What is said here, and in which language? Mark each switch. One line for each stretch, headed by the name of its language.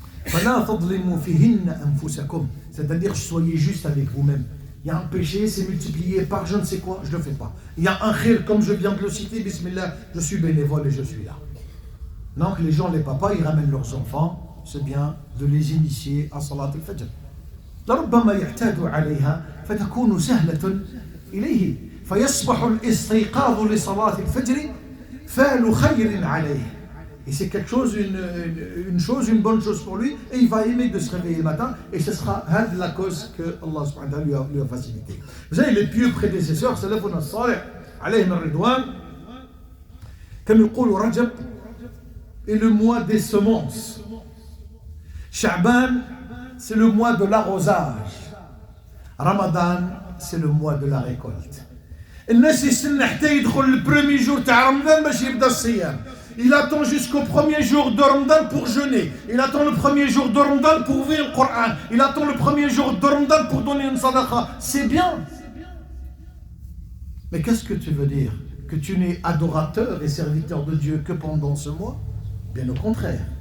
French: C'est-à-dire soyez juste avec vous-même. Il y a un péché, c'est multiplié par je ne sais quoi, je ne le fais pas. Il y a un khir, comme je viens de le citer, bismillah, je suis bénévole et je suis là. Donc les gens, les papas, ils ramènent leurs enfants, c'est bien de les initier à Salat al-Fajr.
Arabic: لربما يعتاد عليها فتكون سهلة إليه فيصبح الاستيقاظ لصلاة الفجر فعل خير عليه.
French: Et c'est quelque chose, une bonne chose pour lui, et il va aimer de se réveiller le matin, et ce sera la cause que Allah subhanahu wa ta'ala lui a facilité. Vous savez, les pieux prédécesseurs, salafun as-salih, alayhim ar-ridwan, comme يقول Rajab, est le mois des semences. Sha'ban, c'est le mois de l'arrosage. Ramadan, c'est le mois de la récolte.
Arabic: الناس يستنى حتى يدخل البريمي جور تاع رمضان باش يبدا الصيام.
French: Il attend jusqu'au premier jour de Ramadan pour jeûner. Il attend le premier jour de Ramadan pour ouvrir le Coran. Il attend le premier jour de Ramadan pour donner une sadaqa. C'est bien. Mais qu'est-ce que tu veux dire? Que tu n'es adorateur et serviteur de Dieu que pendant ce mois? Bien au contraire.